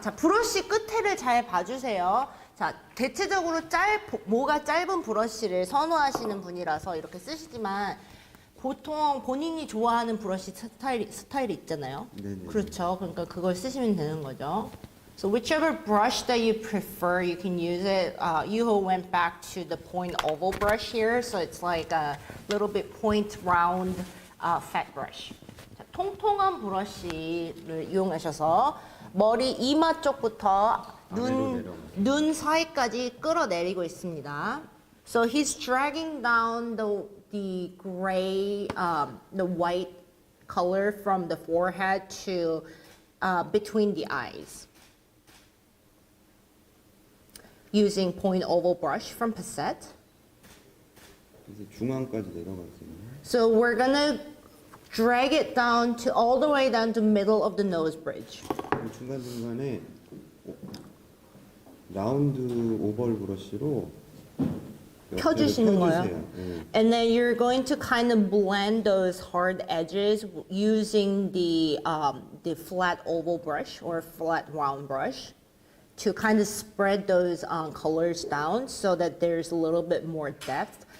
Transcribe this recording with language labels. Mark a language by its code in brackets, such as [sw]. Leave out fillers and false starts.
[ko] 자, 브러쉬 끝에를 잘 봐주세요. 자, 대체적으로 모가 짧은 브러쉬를 선호하시는 분이라서 이렇게 쓰시지만 보통 본인이 좋아하는 브러쉬 스타일이 있잖아요. 네네. 그렇죠. 그러니까 그걸 쓰시면 되는 거죠. [en] So whichever brush that you prefer, you can use it. Yuho went back to the point oval brush here, so it's like a little bit point round fat brush. [ko] 자, 통통한 브러쉬를 이용하셔서 머리 이마 쪽부터 눈 사이까지 끌어내리고 있습니다. [en] So he's dragging down the gray, the white color from the forehead to between the eyes. Using point oval brush from Passette. [ko] 그래서 중앙까지 내려가세요. [en] So we're gonna drag it down to all the way down to middle of the nose bridge. [ko] 중간 중간에 라운드 오벌 브러쉬로 펴주시는 거예요. 네. [en] And then you're going to kind of blend those hard edges using the flat oval brush or flat round brush to kind of spread those colors down so that there's a little bit more depth.